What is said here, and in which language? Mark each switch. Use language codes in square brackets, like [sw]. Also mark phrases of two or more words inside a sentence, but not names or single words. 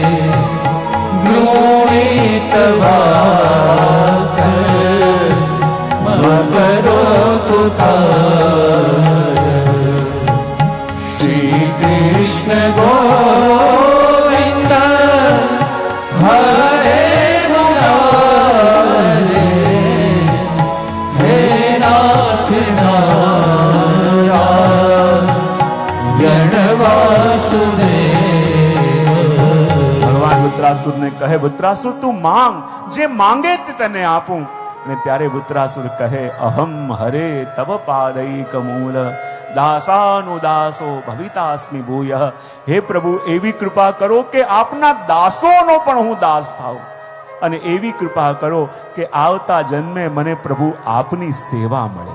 [sa] गृणीतवाक मकरो तुकार श्री कृष्ण गोविंद हरे मुरारे हे नाथ नारायण वासुदेव। [gu] ભગવાન વૃત્રાસુર ને કહે, વૃત્રાસુર તું માંગ, જે માંગે તે તને આપું. ને ત્યારે વૃત્રાસુર કહે, [sa] અહમ હરે તવ પાદૈક મૂલ દાસાનુદાસો ભવિતાસ્મિ ભૂયઃ. [gu] હે પ્રભુ, એવી કૃપા કરો કે આપના દાસોનો પણ હું દાસ થાઉં, અને એવી કૃપા કરો કે આવતા જન્મે મને પ્રભુ આપની સેવા મળે.